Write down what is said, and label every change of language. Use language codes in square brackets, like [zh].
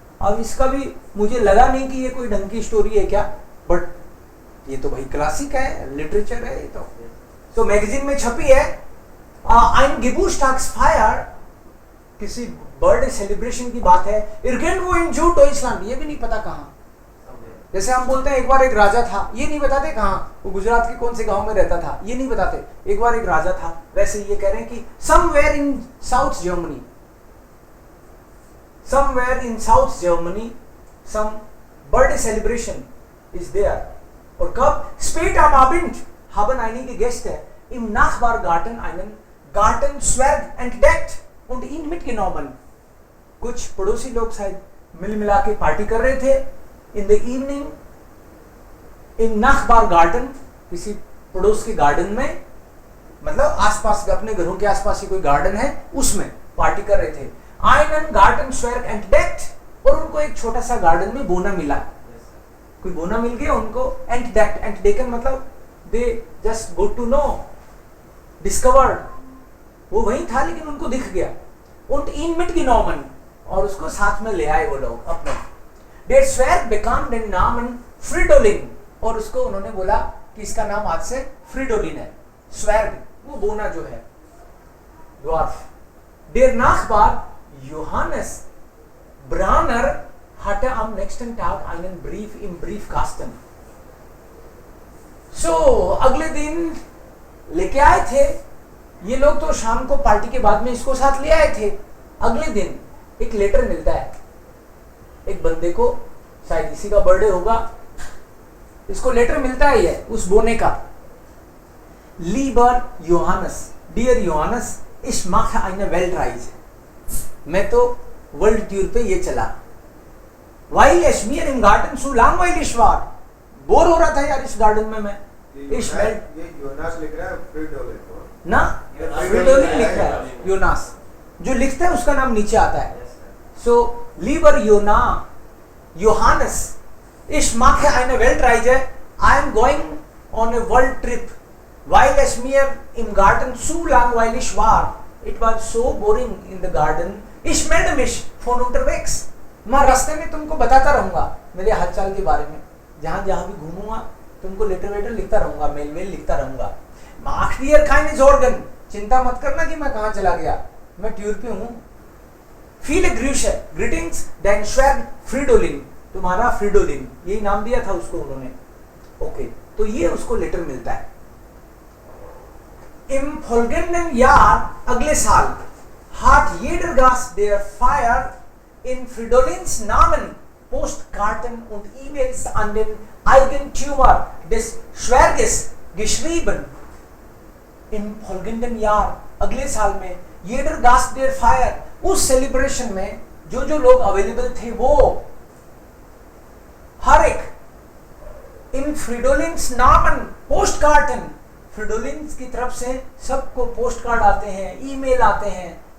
[hi] अब इसका भी मुझे लगा नहीं कि ये कोई ढंग की स्टोरी है क्या, बट ये तो भाई क्लासिक है, लिटरेचर है ये तो मैगजीन में छपी है। [de] ein Geburtstagsfeier, [hi] किसी बर्थडे सेलिब्रेशन की बात है। [de] irgendwo in Süddeutschland, [hi] ये भी नहीं पता कहाँ। जैसे हम बोलते हैं एक बार एक राजा था, ये नहीं बताते कहाँ, वो गुजरात के कौन से गांव में रहता था, ये नहीं बताते। एक बार एक राजा था, वैसे ये कह रहे हैं कि [en] somewhere in South Germany, somewhere in South Germany some birthday celebration is there। [hi] और कब? [de] Spät am Abend haben einige Gäste im Nachbargarten einen Gartenzwerg entdeckt und ihn mitgenommen। [hi] कुछ पड़ोसी लोग शायद मिल मिला के पार्टी कर रहे थे इन द इवनिंग इन नाखबारगार्टन, किसी पड़ोस के गार्डन में, मतलब आसपास अपने घरों के आसपास ही कोई गार्डन है उसमें पार्टी कर रहे थे। [de] einen Gartenzwerg entdeckt, [hi] और उनको एक छोटा सा गार्डन में बोना मिला, कोई बोना मिल गया उनको। [de] entdeckt, entdecken [hi] मतलब [en] they just got to know, discovered, [hi] वो वहीं था लेकिन उनको दिख गया। [de] und ihn mitgenommen, [hi] और उसको साथ में ले आए वो लोग अपने। [de] der Zwerg bekam den Namen Fridolin, [hi] और उसको उन्होंने बोला कि इसका नाम आज से फ्रिडोलिन है। Zwerg वो बोना जो है, dwarf. [de] der Nachbar Johannes Branner hatte am nächsten Tag einen Brief im Briefkasten। [hi] so अगले दिन लेके आए थे ये लोग, तो शाम को पार्टी के बाद में इसको साथ ले आए थे। अगले दिन एक लेटर मिलता है एक बंदे को, शायद इसी का बर्थडे होगा, इसको लेटर मिलता है ये उस बोने का। लीबर योहानस, dear योहानस, [de] ich mache eine Weltreise, [hi] मैं तो वर्ल्ड टूर पे ये चला। [de] weil es mir im Garten zu langweilig war, [hi] bore हो रहा था यार इस गार्डन में मैं। इस ये योनास लिख रहा है फ्रिडोलिन ना, फ्रिडोलिन लिख रहा है, योनास जो लिखता है उसका नाम नीचे आता है। [de] so lieber Johannes, ich mache eine Weltreise, [en] I am going on a world trip, [de] weil es mir im Garten zu langweilig war, [en] it was so boring in the garden, [de] ich melde mich von unterwegs। [hi] मैं रास्ते में तुमको बताता रहूंगा मेरे हालचाल के बारे में, जहां जहां भी घूमूंगा तुमको लेटर वेटर लिखता रहूंगा, मेल वेल लिखता रहूंगा। [de] mach dir keine Sorgen, [hi] चिंता मत करना कि मैं कहां चला गया, मैं टूर पे हूं। [de] viele Grüße, [hi] greetings, [de] dein Zwerg Fridolin, [hi] तुम्हारा फ्रिडोलिन, यही नाम दिया था उसको उन्होंने। ओके, तो ये उसको लेटर मिलता है। [de] im folgenden Jahr, [hi] अगले साल, [de] hat jeder Gast der Feier in Fridolins Namen Postkarten und E-Mails an den Eigentümer des Zwerges geschrieben। im folgenden Jahr, [hi] अगले साल में, [de] jeder Gast der Feier, [hi] उस सेलिब्रेशन में जो जो लोग अवेलेबल थे वो हर एक इन फ्रिडोलिन्स नामन पोस्टकार्टन, फ्रिडोलिन्स की तरफ से सबको पोस्ट कार्ड आते हैं, ईमेल आते हैं।